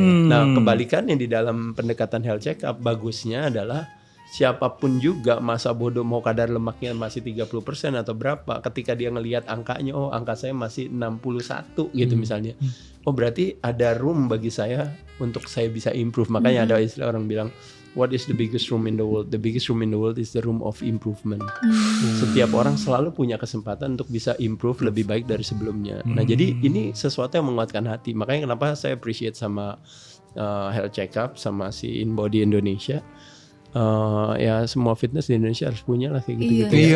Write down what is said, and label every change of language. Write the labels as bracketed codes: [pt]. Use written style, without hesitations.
[id] Nah kebalikannya di dalam pendekatan health check up bagusnya adalah siapapun juga masa bodoh mau kadar lemaknya masih 30% atau berapa, ketika dia ngelihat angkanya, oh angka saya masih 61 gitu misalnya, oh berarti ada room bagi saya untuk saya bisa improve. Makanya ada istilah orang bilang [en] what is the biggest room in the world? The biggest room in the world is the room of improvement. [id] Setiap orang selalu punya kesempatan untuk bisa improve lebih baik dari sebelumnya. Nah jadi ini sesuatu yang menguatkan hati. Makanya kenapa saya appreciate sama health check up sama si InBody Indonesia. Ya semua fitness di Indonesia harus punya lah kayak gitu-gitu.